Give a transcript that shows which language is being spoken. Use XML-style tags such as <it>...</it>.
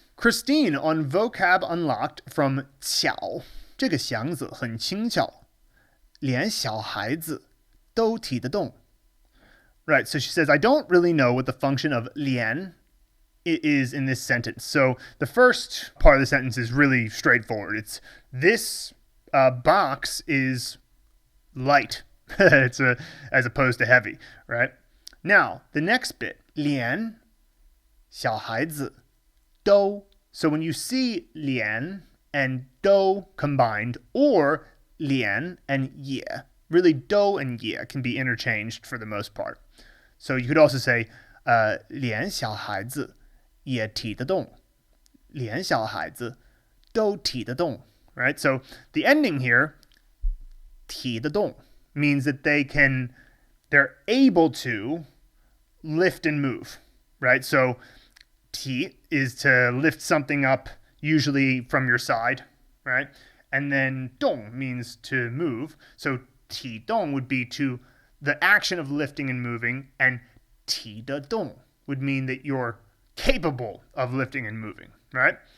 <en>Christine on Vocab Unlocked from</en> <zh>巧这个祥子很轻巧，连小孩子都提得动.</zh> <en>Right, so she says, I don't really know what the function of 连 is in this sentence. So the first part of the sentence is really straightforward. It's this box is light. It's as opposed to heavy, right? Now, the next bit, 连小孩子都. So when you see 连 and 都combined, or 连 and 也, really 都 and 也 can be interchanged for the most part. So you could also say</en> <zh>连小孩子也提得动，连小孩子都提得动, right?</zh> <en>So the ending here, 提得动, means that they're able to lift and move, right? So 提 is to lift something up, usually from your side, right? And then 动 means to move. So 提动 would be to the action of lifting and moving, and 提得动 would mean that you're capable of lifting and moving, right?</en>